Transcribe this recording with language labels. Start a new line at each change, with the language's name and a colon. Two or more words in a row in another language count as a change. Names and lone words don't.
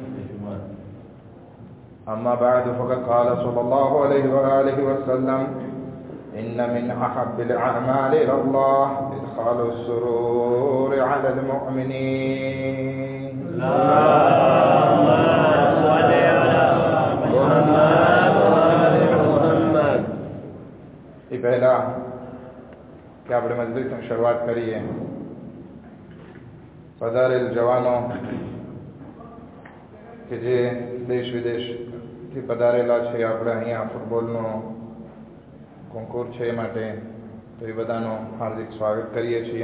Arabic: أما بعد، فقد قال صلى الله عليه وآله وسلم: إن من أحب الأعمال إلى الله إدخال السرور على المؤمنين. اللهم صل على محمد وآل محمد.
Gujarati: એ પહેલા કે આપણે મજલિસની શરૂઆત કરીએ, પધારેલ જવાનો કે જે દેશ વિદેશથી પધારેલા છે, આપણે અહીંયા ફૂટબોલનો કોન્કુર છે એ માટે તો એ બધાનું હાર્દિક સ્વાગત કરીએ છીએ.